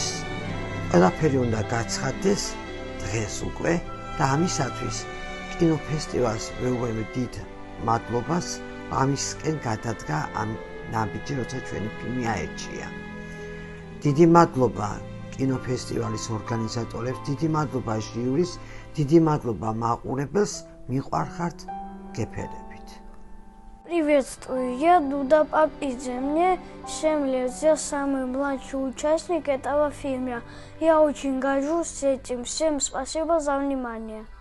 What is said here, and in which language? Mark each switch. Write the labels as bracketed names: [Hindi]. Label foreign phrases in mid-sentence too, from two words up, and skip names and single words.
[Georgian] ყველაფერი უნდა გაცხადდეს დღეს უკვე და ამისათვის კინოფესტივალს ვეუბნები დიდ მადლობას, ამისკენ გადადგა ამ ნაბიჯი, როცა ჩვენი ფილმი აერჩია. დიდი მადლობა კინოფესტივალის ორგანიზატორებს, დიდი მადლობა ჟიურის, დიდი мадლობა მაყურებელს, მიყვარხართ, გეფერებით. [Russian] Привет, студия Дуда Папидзе. Мне 7 лет, я самый младший участник этого фильма. Я очень горжусь этим. Всем спасибо за внимание.